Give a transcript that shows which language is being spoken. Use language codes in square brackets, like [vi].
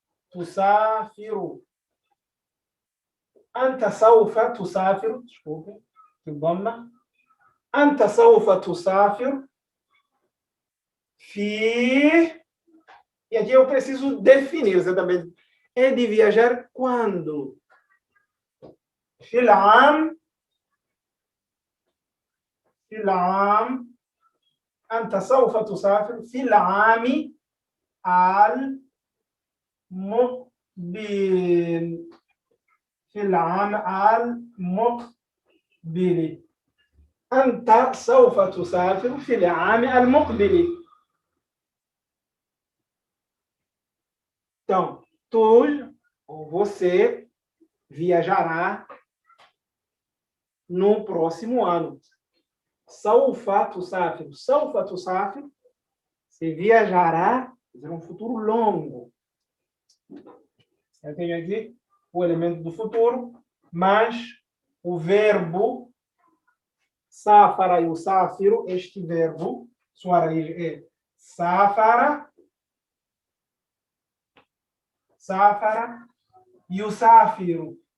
[ar] Tusafiru. Anta saufa tusafiru. [pt] Desculpe. [ar] الضمة. أنت سوف تسافر في... [pt] E aqui eu preciso definir exatamente. É de viajar quando? [ar] في العام أنت سوف تسافر في العام المقبل. في العام المقبل. أنت سوف تسافر في العام المقبل. [pt] Então, tu ou você viajará no próximo ano. [ar] سوف تسافر. سوف تسافر. [pt] Você viajará, é um futuro longo. Eu tenho aqui o elemento do futuro, mas o verbo safara e o sáfiro, este verbo, sua raiz é safara, safara e o sáfiro.